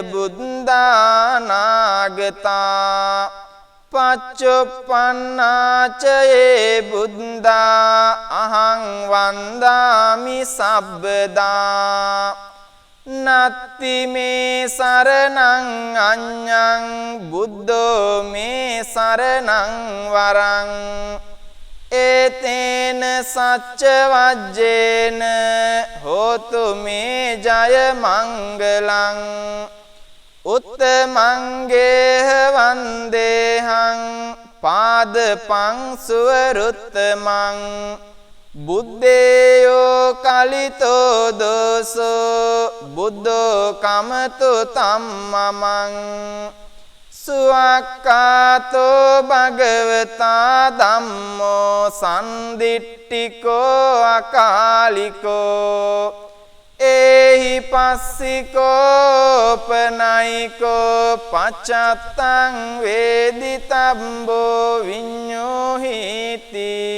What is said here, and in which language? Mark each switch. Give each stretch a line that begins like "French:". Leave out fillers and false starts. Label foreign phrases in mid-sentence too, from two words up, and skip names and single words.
Pali: බුද්ධානාගතා පච්චුප්පන්නාච යේ බුද්ධා අහං වන්දාමි සබ්බදා නත්ති මේ සරණං අඤ්ඤං බුද්ධෝ මේ සරණං වරං ඒතේන සච්ච වජ්ජේන හෝතු මේ ජය මංගලං උත්තමංගේහ වන්දේහං පාදපං සුවරුත්තමං බුද්දේයෝ කලිතෝ දෝසෝ බුද්ධෝ කමතු තම්මමං සුවක්කාතෝ භගවතා ධම්මෝ සන්දිට්ඨිකෝ අකාලිකෝ ඒහි පස්සිකෝ පනයිකෝ පච්චත්තං වේදිතම්බෝ විඤ්ඤෝහිති